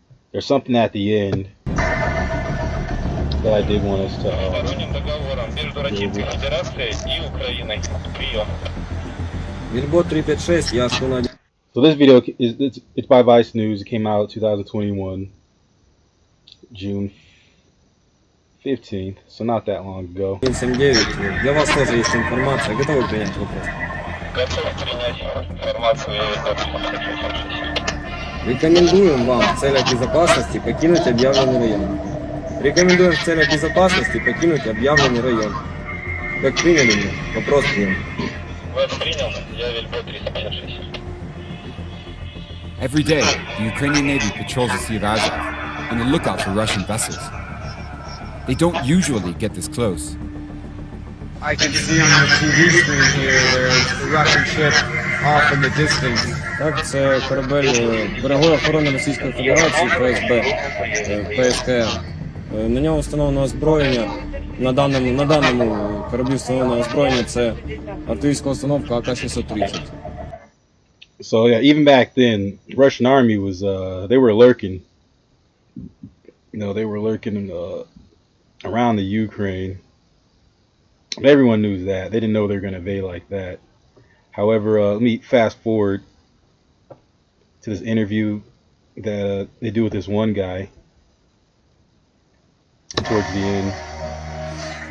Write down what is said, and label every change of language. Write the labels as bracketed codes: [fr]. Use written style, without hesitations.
[en] there's something at the end that I did want us to So this video it's by Vice News. It came out 2021, June 15th, so not that long ago. [ru] Для вас тоже есть информация. Готовы принять вопрос? Готов принять информацию. Рекомендуем вам в целях безопасности покинуть объявленный район. Рекомендуем в целях безопасности покинуть объявленный район. Как приняли меня? Вопрос принят. Вас принял. Я Вильбо 356. [en] Every day, the Ukrainian Navy patrols the Sea of Azov on the lookout for Russian vessels. They don't usually get this close. I can see on the TV screen here there's a Russian ship off in the distance. [uk] Так, це корабель берегової охорони Російської Федерації, ФСБ, ПСКР. На нього встановлено озброєння. На даному кораблі встановлено озброєння, це артилерійська установка АК-630. [en] So yeah, even back then, the Russian army was they were lurking. You know, they were lurking around the Ukraine. But everyone knew that. They didn't know they were going to invade like that. However, let me fast forward to this interview that they do with this one guy towards the end.